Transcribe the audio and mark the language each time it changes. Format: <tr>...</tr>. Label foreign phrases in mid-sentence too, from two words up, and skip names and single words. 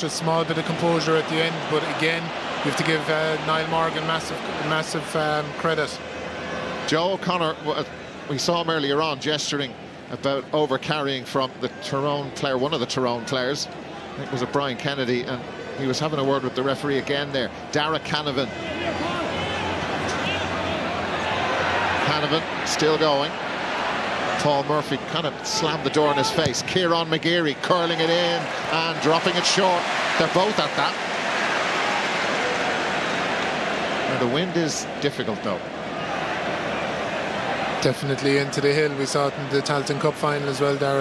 <en>Just a small bit of composure at the end, but again, you have to give Niall Morgan massive credit. Joe O'Connor, we saw him earlier on gesturing about over-carrying from the Tyrone player, one of the Tyrone players. I think it was Brian Kennedy, and he was having a word with the referee again there. Dara Canavan. Canavan still going. Paul Murphy kind of slammed the door in his face. Kieran McGeary curling it in and dropping it short. They're both at that. Now the wind is difficult though. Definitely into the hill. We saw it in the Tailteann Cup final as well, Dara.</en>